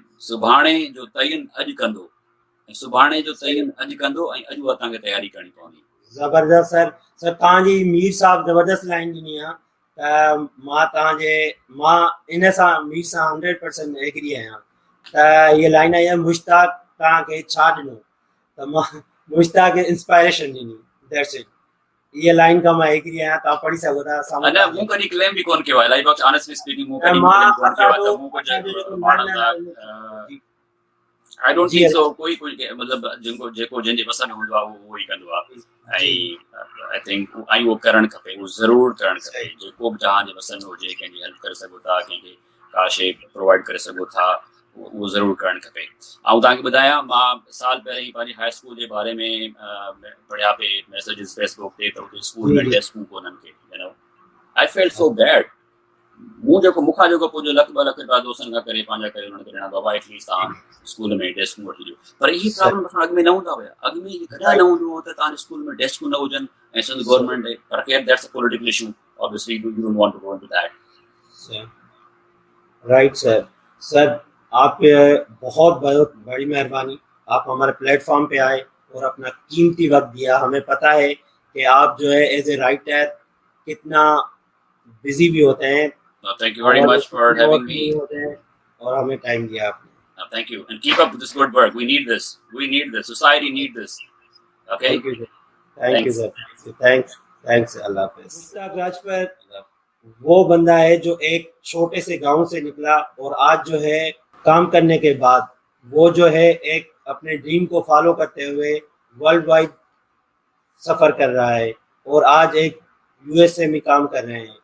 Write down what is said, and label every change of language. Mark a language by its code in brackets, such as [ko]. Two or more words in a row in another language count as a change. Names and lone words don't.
[sd] सुभाणे जो तयन अॼु कंदो ऐं सुभाणे जो तयन अॼु कंदो ऐं अॼु उहा तव्हांखे तयारी करणी पवंदी. ज़बरदस्त सर. सर तव्हांजी मीर साहब ज़बरदस्त लाइन ॾिनी आहे त मां इन सां मीर सां 100% एग्री आहियां. त हीअ लाइन आई आहे, मुश्ताक तव्हांखे छा ॾिनो? त मां मुश्ताक इंस्पायरेशन ॾिनी. [en] That's it. [sd] इहा लाइन खां मां एग्री आहियां. तव्हां पढ़ी सघो था. अञा मूं कॾहिं क्लेम बि कोन कयो आहे. [en] like honestly speaking [sd] मूं कॾहिं क्लेम कोन कयो आहे त मूं कुझु माण्हुनि [en] I don't think so. [sd] कोई मतिलबु जेको जंहिंजे पसंदि हूंदो आहे उहो ई कंदो आहे. ऐं [en] I think [sd] ऐं उहो करणु खपे, उहो ज़रूरु करणु खपे. जेको बि तव्हांजे पसंदि हुजे, कंहिंजी हेल्प करे सघो था, कंहिंखे का शइ प्रोवाइड करे सघो था, उहो ज़रूरु करणु खपे. ऐं तव्हांखे ॿुधायां, मां साल पहिरीं ई पंहिंजी [en] high school [sd] जे बारे में पढ़िया पिए मैसेजिस फेसबुक ते, त हुते स्कूल में डेस्कूं कोन्हनि के. [en] You know I felt so bad. [sd] मूंखां जेको पुॼो लख 2 लख रुपया दोस्तनि खां करे पंहिंजा करे उन्हनि खे ॾिना, बाबा एटलीस्ट तव्हां स्कूल में डेस्कूं वठी ॾियो. पर इहे प्रॉब्लम असां अॻु में न हूंदा हुया. अॻु में कॾहिं न हूंदो हो त तव्हांजे स्कूल में डेस्कूं न हुजनि ऐं सिंध गवर्नमेंट पर [en] care that's a political issue. Obviously you don't want to go into that. Right sir. [ur] سر آپ کے بہت بہت بڑی مہربانی. آپ ہمارے پلیٹ فارم پہ آئے اور اپنا قیمتی وقت دیا. ہمیں پتہ ہے کہ آپ جو ہے [en] as a writer [ur] کتنا بزی بھی ہوتے ہیں. [en] Thank you very much for having me. [ur] اور ہمیں ٹائم دیا آپ نے. [en] Thank you and keep up with this good work. We need this. Society need this. Okay. Thank you sir. Thanks. [ur] اللہ حافظ. مشتاق راجپوت وہ بندہ ہے جو ایک چھوٹے سے گاؤں سے نکلا اور آج جو ہے کام کرنے کے بعد وہ جو ہے ایک اپنے ڈریم کو فالو کرتے ہوئے [en] world wide [ur] سفر کر رہا ہے اور آج ایک یو ایس اے میں کام کر رہے ہیں.